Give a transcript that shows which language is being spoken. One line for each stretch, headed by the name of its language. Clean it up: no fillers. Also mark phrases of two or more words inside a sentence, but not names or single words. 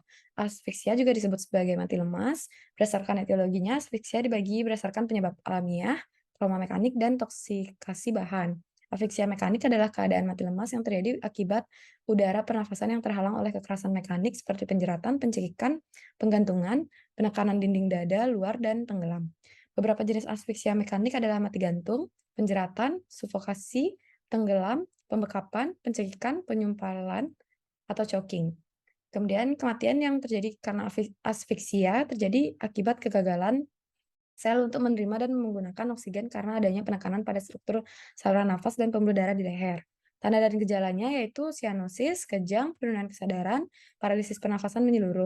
Indonesian: Asfiksia juga disebut sebagai mati lemas. Berdasarkan etiologinya, asfiksia dibagi berdasarkan penyebab alamiah, trauma mekanik, dan toksikasi bahan. Asfiksia mekanik adalah keadaan mati lemas yang terjadi akibat udara pernafasan yang terhalang oleh kekerasan mekanik seperti penjeratan, pencekikan, penggantungan, penekanan dinding dada, luar, dan tenggelam. Beberapa jenis asfiksia mekanik adalah mati gantung, penjeratan, sufokasi, tenggelam, pembekapan, pencekikan, penyumpalan, atau choking. Kemudian kematian yang terjadi karena asfiksia terjadi akibat kegagalan sel untuk menerima dan menggunakan oksigen karena adanya penekanan pada struktur saluran nafas dan pembuluh darah di leher. Tanda dan gejalanya yaitu sianosis, kejang, penurunan kesadaran, paralisis pernafasan menyeluruh.